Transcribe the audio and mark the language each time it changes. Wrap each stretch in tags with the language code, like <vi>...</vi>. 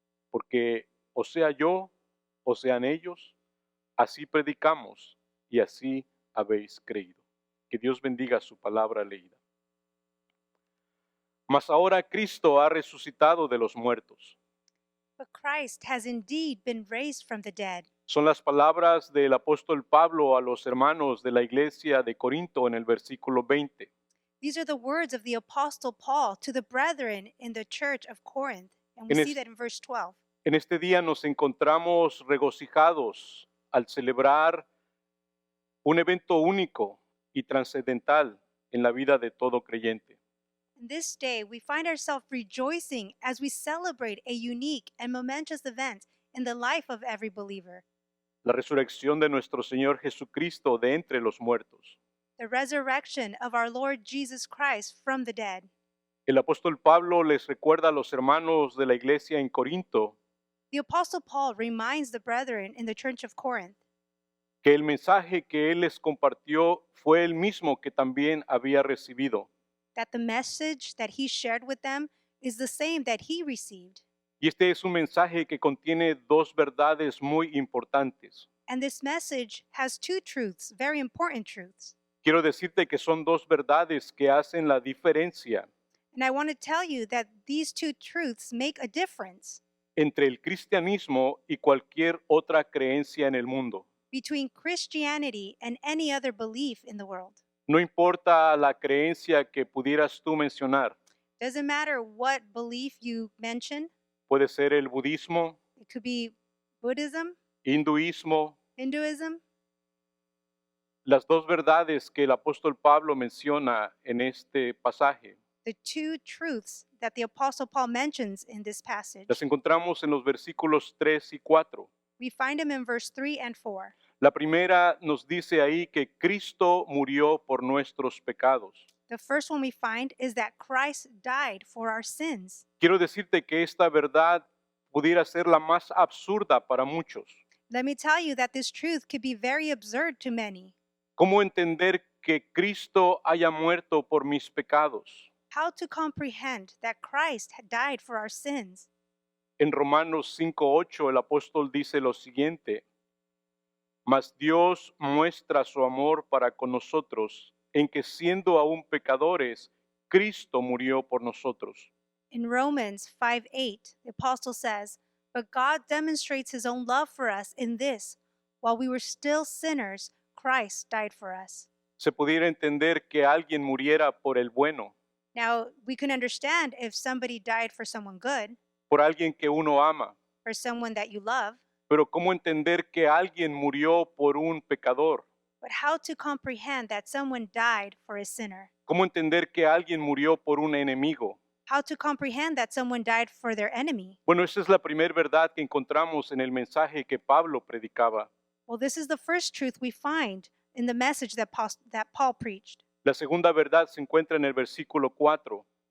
<es>Porque o sea yo, o sean ellos, así predicamos y así habéis creído. Que Dios bendiga su palabra leída. Mas ahora Cristo ha resucitado de los muertos.</es> <en>But Christ has indeed been raised from the dead.</en> <es>Son las palabras del apóstol Pablo a los hermanos de la iglesia de Corinto en el versículo 20.</es> <en>These are the words of the Apostle Paul to the brethren in the church of Corinth. And we</en> <es>En,</es> <en>see</en> <es>es-</es> <en>that in verse 12.</en> <es>en este día nos encontramos regocijados al celebrar un evento único y trascendental en la vida de todo creyente.</es> <en>In this day, we find ourselves rejoicing as we celebrate a unique and momentous event in the life of every believer,</en> <es>La resurrección de nuestro Señor Jesucristo de entre los muertos.</es> <en>the resurrection of our Lord Jesus Christ from the dead.</en> <es>El apóstol Pablo les recuerda a los hermanos de la iglesia en Corinto</es> <en>The Apostle Paul reminds the brethren in the church of Corinth</en> <es>que el mensaje que él les compartió fue el mismo que también había recibido.</es> <en>that the message that he shared with them is the same that he received.</en> <es>Y este es un mensaje que contiene dos verdades muy importantes.</es> <en>And this message has two truths, very important truths.</en> <es>Quiero decirte que son dos verdades que hacen la diferencia</es> <en>And I want to tell you that these two truths make a difference</en> <es>entre el cristianismo y cualquier otra creencia en el mundo.</es> <en>between Christianity and any other belief in the world.</en> <es>No importa la creencia que pudieras tú mencionar.</es> <en>Doesn't matter what belief you mention,</en> <es>Puede ser el budismo,</es> <en>it could be Buddhism,</en> <es>hinduismo.</es> <en>Hinduism.</en> <es>Las dos verdades que el apóstol Pablo menciona en este pasaje</es> <en>The two truths that the Apostle Paul mentions in this passage,</en> <es>las encontramos en los versículos 3 y 4.</es> <en>we find them in verse 3 and 4.</en> <es>La primera nos dice ahí que Cristo murió por nuestros pecados.</es> <en>The first one we find is that Christ died for our sins.</en> <es>Quiero decirte que esta verdad pudiera ser la más absurda para muchos.</es> <en>Let me tell you that this truth could be very absurd to many.</en> <es>¿Cómo entender que Cristo haya muerto por mis pecados?</es> <en>how to comprehend that Christ had died for our sins.</en> <es>En Romanos 5:8 el apóstol dice lo siguiente: Mas Dios muestra su amor para con nosotros en que siendo aún pecadores, Cristo murió por nosotros.</es> <en>In Romans 5:8, the apostle says, "But God demonstrates his own love for us in this: while we were still sinners, Christ died for us."</en> <es>Se pudiera entender que alguien muriera por el bueno,</es> <en>Now, we can understand if somebody died for someone good,</en> <es>por alguien que uno ama,</es> <en>for someone that you love,</en> <es>pero ¿cómo entender que alguien murió por un pecador?</es> <en>but how to comprehend that someone died for a sinner?</en> <es>¿Cómo entender que alguien murió por un enemigo?</es> <en>How to comprehend that someone died for their enemy?</en> <es>Bueno, esa es la primera verdad que encontramos en el mensaje que Pablo predicaba.</es> <en>Well, this is the first truth we find in the message that Paul preached.</en> <es>La segunda verdad se encuentra en el versículo 4</es>